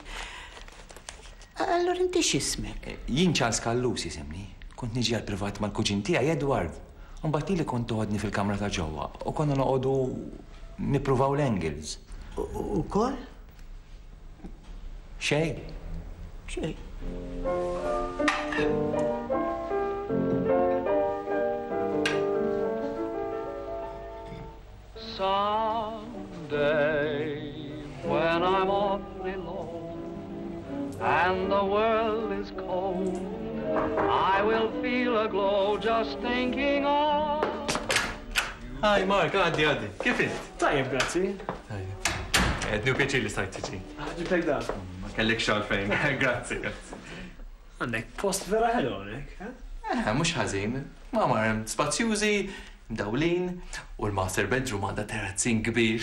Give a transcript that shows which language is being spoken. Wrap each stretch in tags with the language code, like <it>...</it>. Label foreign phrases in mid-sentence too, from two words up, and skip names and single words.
<mt>Allura inti x'ismek? Jien Charles Kallus jisimni. Kont niġi għall-privat mal-kuġin tiegħi Edward. Mbagħad li kont toħodni fil-kamra ta' ġewwa u konna noqogħdu nippruvaw l-angles. Ukoll? Xejn. Xejn.</mt> <en>Someday, when I'm awfully low and the world is cold, I will feel a glow just thinking of.</en> <mt>Hi, Mark, għaddi. Kif int? Tajjeb, grazzi. Ednu pjaċir li stajt tiġi. Ġibtek da. Ma kellek xogħol fejn. Grazzi. Għandek post vera ħelu hawnhekk, Mhux ħażin. Ma marem spazzjużi, mdawlin u l-</mt> <en>master bedroom</en> <mt>għandha terrazzin kbir.</mt>